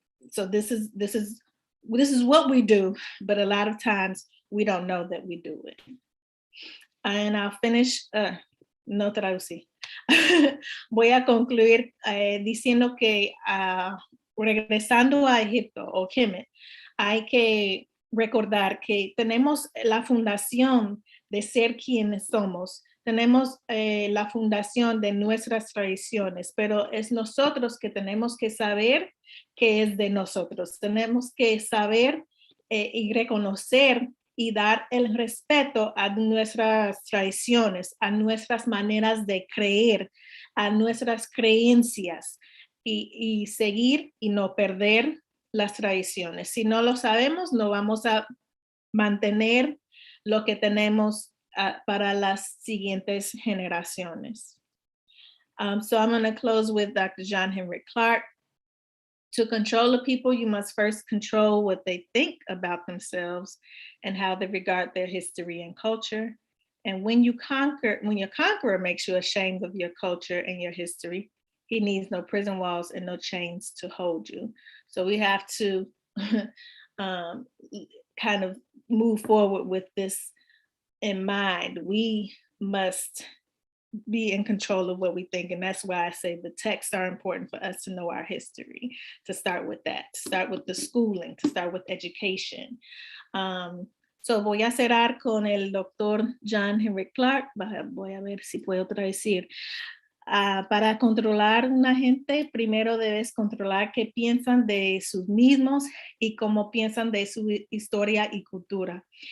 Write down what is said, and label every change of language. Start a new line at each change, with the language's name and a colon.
English: So this is what we do, but a lot of times we don't know that we do it. And I'll finish,
Spanish: no traducí. Voy a concluir diciendo que regresando a Egipto o Kemet, hay que recordar que tenemos la fundación de ser quienes somos, tenemos la fundación de nuestras tradiciones, pero es nosotros que tenemos que saber qué es de nosotros, tenemos que saber y reconocer y dar el respeto a nuestras tradiciones, a nuestras maneras de creer, a nuestras creencias y seguir y no perder las tradiciones. Si no lo sabemos, no vamos a mantener lo que tenemos para las siguientes generaciones.
English: So I'm going to close with Dr. John Henrik Clarke. To control the people, you must first control what they think about themselves and how they regard their history and culture. And when your conqueror makes you ashamed of your culture and your history, he needs no prison walls and no chains to hold you. So we have to kind of move forward with this in mind. We must be in control of what we think. And that's why I say the texts are important for us to know our history, to start with that, to start with the schooling, to start with education.
Spanish: So voy a cerrar con el doctor John Henrik Clarke. Voy a ver si puedo traducir. Para controlar una gente, primero debes controlar qué piensan de sus mismos y cómo piensan de su historia y cultura.